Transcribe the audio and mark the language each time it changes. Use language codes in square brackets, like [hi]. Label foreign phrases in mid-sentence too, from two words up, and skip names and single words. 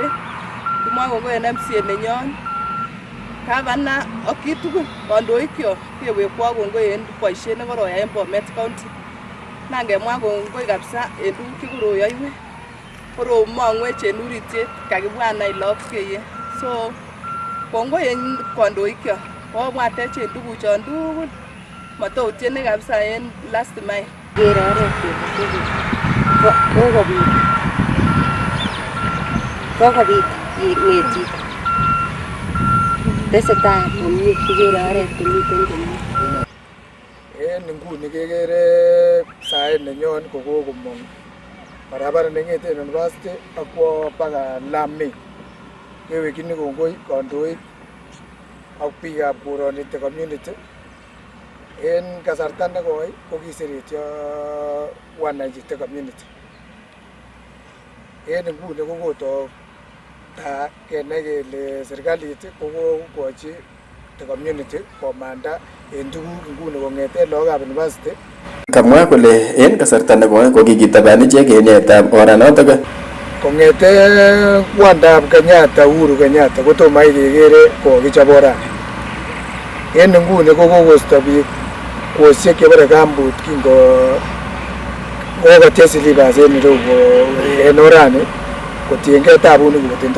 [kln] Kimwoe kongoi en MCA nenyon, Gavana ak kitugul kandoikyok kewekwo kongoi en boisiet nekoroyai en Bomet County. Nangemwa kongoi kabisa en tuguk chekoroyoiwech. Koromong'wech en uritiet kakibwanai lagok keye. So kongoi en kandoikyok kobwatech en tuguchon tugul. Matoutiene kabisa en [en] last mile. [kln] Kere oret kokobit ng'etik. Tesetai komie kikere oret komiten komie. En inguni kekere sait nenyon kokokomong barabara neng'eten university akwo baka Lami. Kewekyini kongoi kandoik ak biikab koronite community. En kasarta nekoi kokiseretyo wananchi community. En inguni kokotok kenai kele serikalit kokokochi [en] the community [kln] komanda en tuguk inguni kong'eten lagokab university. Kamwa kole en kasarta nekoi kokikitaban ichek en yaetab oranotok. Kong'eten kwandab Kenyatta, Uhuru Kenyatta kotomo kekere kokichop orani. En inguni kokosto biik kosiek chebore gambut kingo kokotyech silibas en ireu en orani kotiengei tabunik kotindo.